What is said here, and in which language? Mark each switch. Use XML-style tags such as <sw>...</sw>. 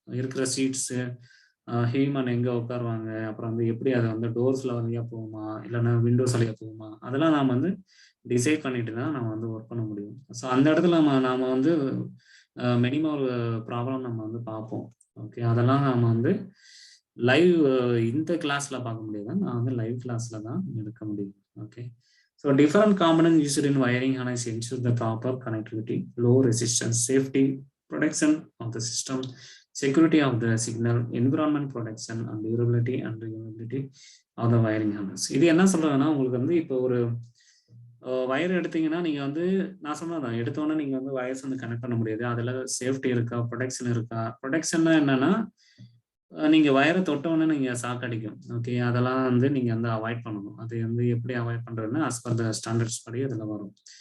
<ta>இருக்கிற seeds, human எங்கே உட்காருவாங்க, அப்புறம் வந்து எப்படி அதை வந்து டோர்ஸில் வழியாக போகுமா இல்லைன்னா விண்டோஸ் வழியாக போகுமா, அதெல்லாம் நாம் வந்து டிசைட் பண்ணிட்டு தான் நம்ம வந்து ஒர்க் பண்ண முடியும். ஸோ அந்த இடத்துல நாம் வந்து மினிமம் ஒரு ப்ராப்ளம் நம்ம வந்து பார்ப்போம். ஓகே, அதெல்லாம் நம்ம வந்து லைவ் இந்த கிளாஸில் பார்க்க முடியாது, நான் வந்து லைவ் கிளாஸில் தான் எடுக்க முடியும்.</ta> <en>Okay, so different components used in wiring harness ensure the proper connectivity, low resistance, safety, protection of the system, security of the signal, environment protection, and durability and reliability of the wiring harness.</en> <ta>இது என்ன சொல்றதுன்னா, உங்களுக்கு வந்து இப்போ ஒரு wire எடுத்தீங்கன்னா நீங்க வந்து நான் சொன்னதான் எடுத்தோன்னே நீங்க வந்து வயர்ஸ் வந்து கனெக்ட் பண்ண முடியாது. அதுல சேஃப்டி இருக்கா, ப்ரொடெக்ஷன் இருக்கா? ப்ரொடெக்ஷன்னா என்னன்னா, நீங்க வயரை தொட்டவுடனே நீங்க ஷாக் அடிக்கும். ஓகே, அதெல்லாம் வந்து நீங்க வந்து அவாய்ட் பண்ணணும். அது வந்து எப்படி அவாய்ட் பண்றதுன்னா, as per the ஸ்டாண்டர்ட்ஸ் படி அதுல வரும்.</ta>